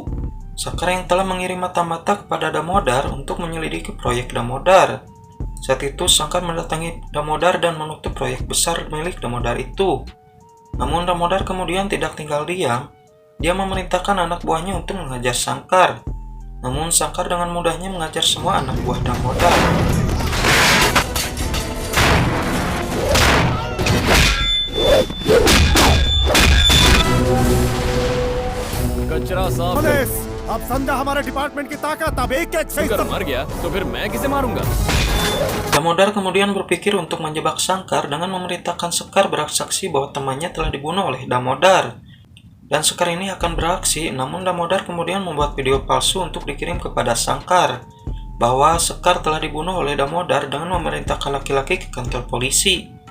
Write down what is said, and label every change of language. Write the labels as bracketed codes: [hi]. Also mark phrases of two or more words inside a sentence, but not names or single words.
[id] Sangkar yang telah mengirim mata-mata kepada Damodar untuk menyelidiki proyek Damodar. Saat itu Sangkar mendatangi Damodar dan menutup proyek besar milik Damodar itu. Namun Damodar kemudian tidak tinggal diam. Dia memerintahkan anak buahnya untuk menghajar Sangkar. Namun Sangkar dengan mudahnya mengajar semua anak buah Damodar. [hi] पुलिस, अब समझा हमारे डिपार्टमेंट की ताकत, अब एक-एक से मर गया तो फिर मैं किसे मारूंगा? [id] Damodar kemudian berpikir untuk menjebak Sangkar dengan memerintahkan Sekar bersaksi bahwa temannya telah dibunuh oleh Damodar. Dan Sekar ini akan beraksi, namun Damodar kemudian membuat video palsu untuk dikirim kepada Sangkar bahwa Sekar telah dibunuh oleh Damodar dengan memerintahkan laki-laki ke kantor polisi.